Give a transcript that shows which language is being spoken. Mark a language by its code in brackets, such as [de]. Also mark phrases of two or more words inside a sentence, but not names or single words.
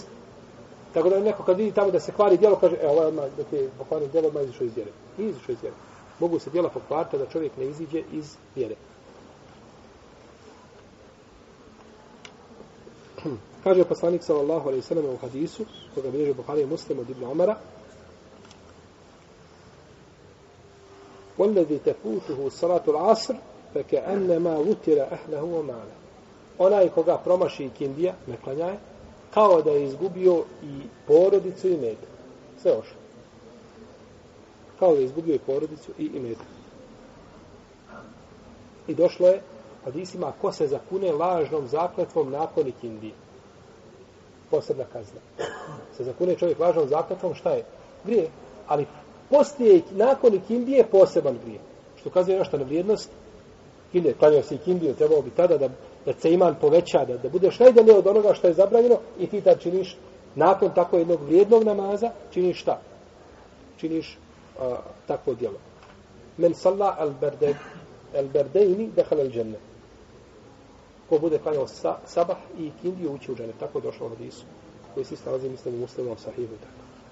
[bs] Tako da neko kad vidi tamo da se kvari djelo, kaže, ovo je odmah, da ti pokvarni djelo, odmah izišao iz vjere. Nije izišao iz vjere. Mogu se djela pokvariti da čovjek ne iziđe iz vjere. Kaže poslanik [ar] صلى الله عليه وسلم [bs] u hadisu koga bilježi Buhari i Muslim od Ibn Omara: [ar] "الذي تفوته صلاة العصر فكأنما وتر أهله وماله." [bs] Onaj koga promaši ikindija, ne klanjaje, kao da je izgubio i porodicu i imetak. Sve ošlo. Kao da je izgubio i porodicu i imetak. I došlo je hadisima, ko se zakune lažnom zakletvom nakon ikindije. Posebna kazna. Se zakune čovjek lažnom zakletvom, šta je? Grije. Ali poslije, nakon ikindije, poseban grije. Što kazuje nešto na vrijednost. Ikindije, klanjao se ikindiju, trebao bi tada da se iman poveća, da budeš najdalje od onoga što je zabranjeno i ti tad činiš, nakon tako jednog vrijednog namaza, činiš šta? Činiš takvo djelo. [ar] من صلى البردين دخل الجنة. [bs] Ko bude klanjao sabah i ikindiju ući u džene. Tako je došlo u hadisu koji se nalazi, mislim, u Muslimu sahihu. Tako.